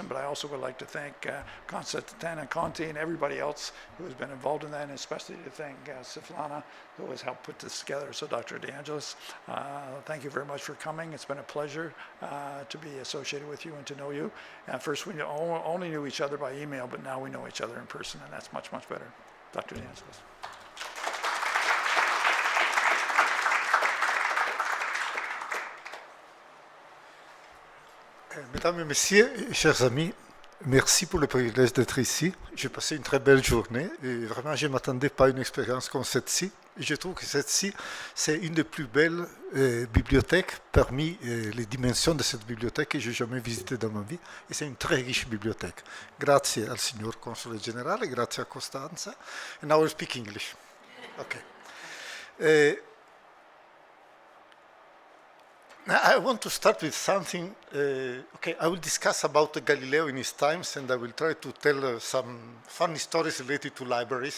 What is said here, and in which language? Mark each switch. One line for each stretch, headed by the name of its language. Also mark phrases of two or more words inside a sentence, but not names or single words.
English: But I also would like to thank Constantine Conti and everybody else who has been involved in that, and especially to thank Svetlana, who has helped put this together. So Dr. De Angelis, thank you very much for coming. It's been a pleasure to be associated with you and to know you. First, we only knew each other by email, but now we know each other in person, and that's much, much better. Dr. De Angelis.
French: Mesdames et messieurs, chers amis, merci pour le privilège d'être ici. J'ai passé une très belle journée et vraiment je ne m'attendais pas à une expérience comme celle-ci. Je trouve que celle-ci, c'est une des plus belles bibliothèques parmi les dimensions de cette bibliothèque que j'ai jamais visitée dans ma vie. Et c'est une très riche bibliothèque.
Italian: Grazie al signor Console Generale, grazie a Costanza.
English: And now I will speak English. Okay. I want to start with something, I will discuss about Galileo in his times, and I will try to tell some funny stories related to libraries.